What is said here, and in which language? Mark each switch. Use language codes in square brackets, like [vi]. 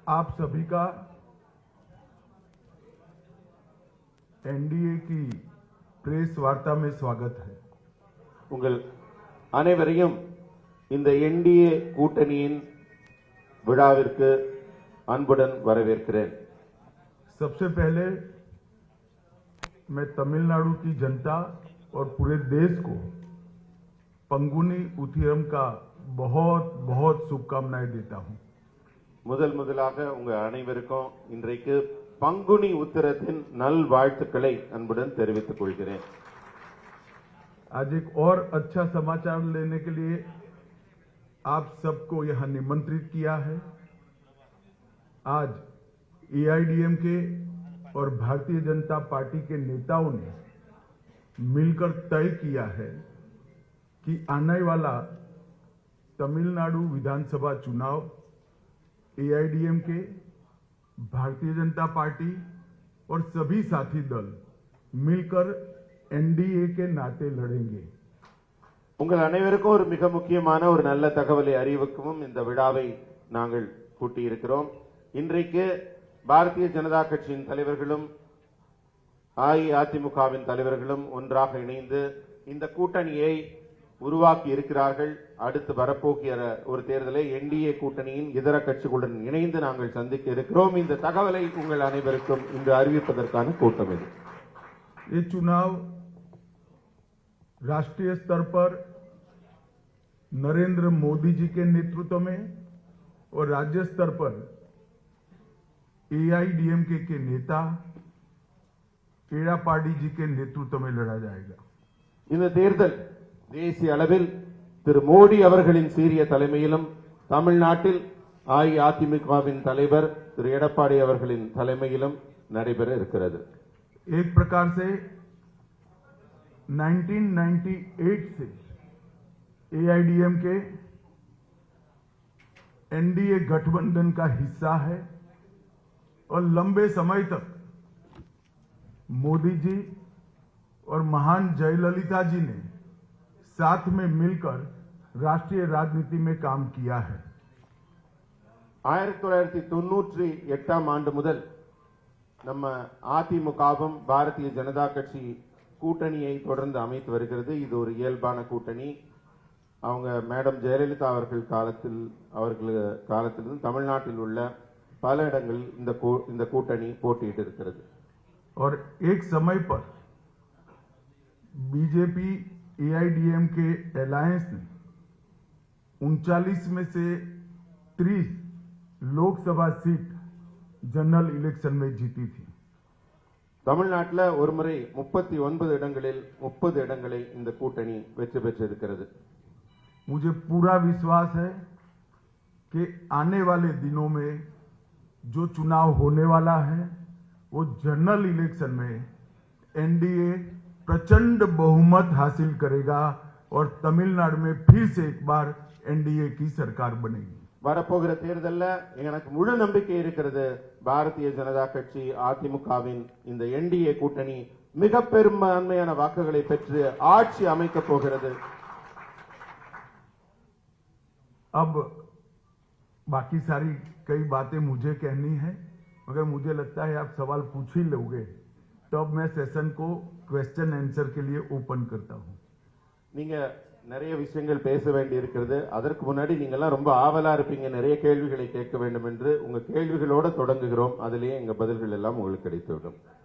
[hi] आप सभी का एनडीए की प्रेस वार्ता में स्वागत है। [ta] உங்கள் அனைவரையும் இந்த என்டிஏ கூட்டணியின் விழாவிற்கு அன்புடன் வரவேற்கிறேன். [hi] सबसे पहले मैं तमिलनाडु की जनता और पूरे देश को पंगुनी उथिरम का बहुत बहुत शुभकामनाएं देता हूं। [ta] முதலாக உங்கள் அனைவருக்கும் இன்றைக்கு பங்குனி உத்திரத்தின் நல்வாழ்த்துக்களை அன்புடன் தெரிவித்துக் கொள்கிறேன். [hi] आज एक और अच्छा समाचार लेने के लिए आप सबको यहां निमंत्रित किया है। आज एआईडीएमके और भारतीय जनता पार्टी के नेताओं ने मिलकर तय किया है कि आने वाला तमिलनाडु विधानसभा चुनाव एआईडीएमके, भारतीय जनता पार्टी और सभी साथी दल मिलकर एनडीए के नाते लड़ेंगे। [ta] உங்கள் அனைவருக்கும் ஒரு மிக முக்கியமான ஒரு நல்ல தகவலை அறிவிக்கவும் இந்த விழாவை நாங்கள் கூட்டியிருக்கிறோம். இன்றைக்கு பாரதிய ஜனதா கட்சியின் தலைவர்களும் அஇஅதிமுகவின் தலைவர்களும் ஒன்றாக இணைந்து இந்த கூட்டணியை உருவாக்கி இருக்கிறார்கள். அடுத்து வரப்போகிற ஒரு தேர்தலை என்டிஏ கூட்டணியின் இதர கட்சிகளுடன் இணைந்து நாங்கள் சந்திக்க இருக்கிறோம். இந்த தகவலை உங்கள் அனைவருக்கும் இன்று அறிவிப்பதற்கான கூட்டம் இது. [hi] ये चुनाव राष्ट्रीय स्तर पर नरेंद्र मोदी जी के नेतृत्व में और राज्य स्तर पर एआईडीएमके के नेता एड़ापाडी जी के नेतृत्व में लड़ा जाएगा. [ta] இந்த தேர்தல் தேசிய அளவில் திரு மோடி அவர்களின் சீரிய தலைமையிலும் தமிழ்நாட்டில் அஇஅதிமுகவின் தலைவர் திரு எடப்பாடி அவர்களின் தலைமையிலும் நடைபெற இருக்கிறது. [hi] एक प्रकार से 1998 से एआईडीएमके एनडीए गठबंधन का हिस्सा है और लंबे समय तक मोदी जी और महान जयललिता जी ने साथ में मिलकर राष्ट्रीय राजनीति में काम किया है. [ta] 1998 ஆண்டு முதல் நம்ம அதிமுகவும் பாரதிய ஜனதா கட்சி கூட்டணியை தொடர்ந்து அமைத்து வருகிறது. இது ஒரு இயல்பான கூட்டணி. அவங்க மேடம் ஜெயலலிதா அவர்கள் காலத்திலிருந்து தமிழ்நாட்டில் உள்ள பல இடங்களில் இந்த கூட்டணி போட்டியிட்டு இருக்கிறது. [hi] और एक समय पर बीजेपी एआईडीएमके अलायंस ने 39 में से 30 लोकसभा सीट जनरल इलेक्शन में जीती थी. [ta] தமிழ்நாட்டில் ஒருமுறை 39 இடங்களில் 30 இடங்களை இந்த கூட்டணி வெற்றி பெற்றிருக்கிறது. [hi] मुझे पूरा विश्वास है कि आने वाले दिनों में जो चुनाव होने वाला है वो जनरल इलेक्शन में एनडीए प्रचंड बहुमत हासिल करेगा और तमिलनाडु में फिर से एक बार एनडीए की सरकार बनेगी. [ta] வரப்போகிற தேர்தலில் எனக்கு முழு நம்பிக்கை இருக்கிறது. பாரதிய ஜனதா கட்சி அதிமுகவின் இந்த என்டிஏ கூட்டணி மிக பெரும்பான்மையான வாக்குகளை பெற்று ஆட்சி அமைக்கப் போகிறது. [hi] अब बाकी सारी कई बातें मुझे कहनी है, मगर मुझे लगता है आप सवाल पूछ ही लोगे, तब मैं सेशन को क्वेश्चन आंसर के लिए ओपन करता हूं. [ta] நீங்க நிறைய விஷயங்கள் பேச வேண்டி இருக்கிறது. அதற்கு முன்னாடி நீங்க எல்லாம் ரொம்ப ஆவலா இருப்பீங்க, நிறைய கேள்விகளை கேட்க வேண்டும் என்று. உங்க கேள்விகளோட தொடங்குகிறோம். அதிலேயே எங்க பதில்கள் எல்லாம் உங்களுக்கு கிடைத்துவிடும்.